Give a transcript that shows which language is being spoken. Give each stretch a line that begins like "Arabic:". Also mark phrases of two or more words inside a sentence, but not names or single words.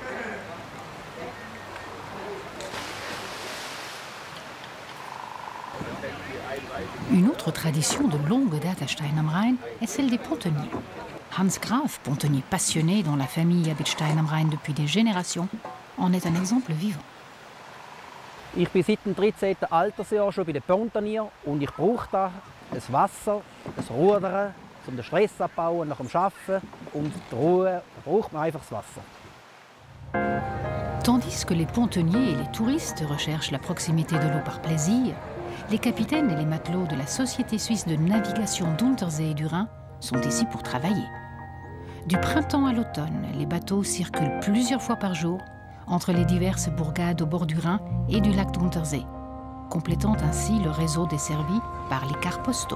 French: Une autre tradition de longue date à Stein am Rhein est celle des pontonniers. Hans Graf, pontonnier passionné dont la famille habite Stein am Rhein depuis des générations, en est un exemple vivant.
German: Ich bin seit dem 13. Altersjahr schon bei den Pontonniers und ich brauche da das Wasser, das Rudern, um den Stress abzubauen nach dem Arbeiten und die Ruhe. Da braucht man einfach das Wasser.
French: Tandis que les pontonniers et les touristes recherchent la proximité de l'eau par plaisir, les capitaines et les matelots de la Société suisse de navigation d'Untersee et du Rhin sont ici pour travailler. Du printemps à l'automne, les bateaux circulent plusieurs fois par jour entre les diverses bourgades au bord du Rhin et du lac d'Untersee, complétant ainsi le réseau desservi par les cars postaux.